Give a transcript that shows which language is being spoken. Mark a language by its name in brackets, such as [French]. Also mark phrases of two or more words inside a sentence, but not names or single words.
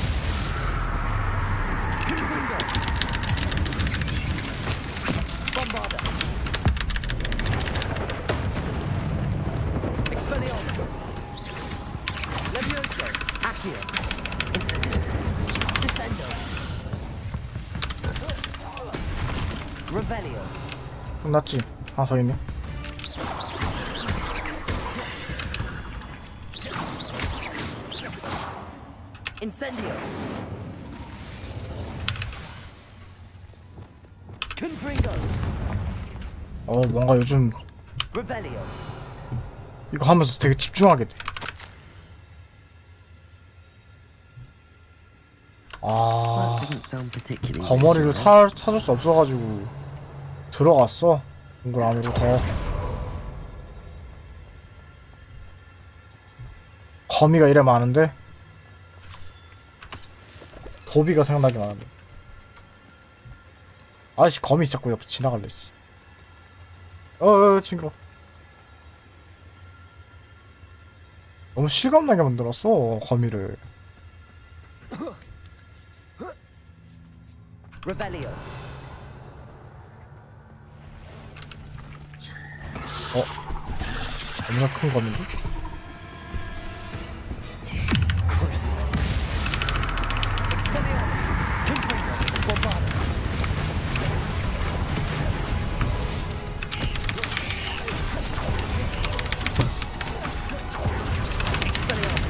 [Korean] Confringo. Bombarda. Expelliarmus. Levioso. Accio. Incendio. Descendo. Revelio. 끝났지? 하나 더 있네. Incendio. Confringo. 뭔가 요즘 Revelio. 이거 하면서 되게 집중하게 돼. 아, [English] That didn't sound particularly [Korean] 거머리를 [English] reassuring. [Korean] 찾을 수 없어가지고 들어갔어. 동굴 안으로 더. 거미가 이래 많은데 도비가 생각나게 많은데. 아이씨 거미 자꾸 옆에 지나갈래 씨. 징그러. 너무 실감나게 만들었어 거미를. Revelio. 겁나 큰 거미인데? Crucio. Expelliarmus. Confringo. Bombarda. Expelliarmus.